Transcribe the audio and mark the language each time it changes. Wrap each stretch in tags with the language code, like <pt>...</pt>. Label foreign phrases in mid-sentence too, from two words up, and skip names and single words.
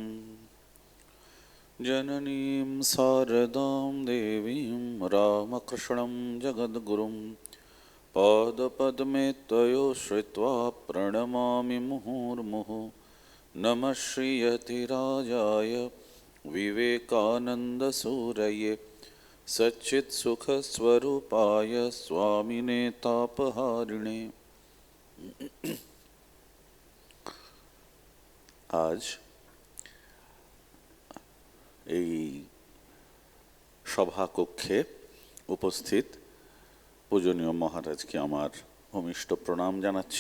<sa>जननीं शारदां देवीं रामकृष्णं जगद्गुरुं पादपद्मे तयो श्रित्वा प्रणमामि मुहुर्मुहुः। नमः श्रीयतिराजाय विवेकानन्दसूरये सच्चित्सुखस्वरूपाय स्वामिने तापहारिणे।</sa> <bn>আজ এই সভাকক্ষে উপস্থিত পূজনীয় মহারাজকে আমার ভূমিষ্ঠ প্রণাম জানাচ্ছি।</bn>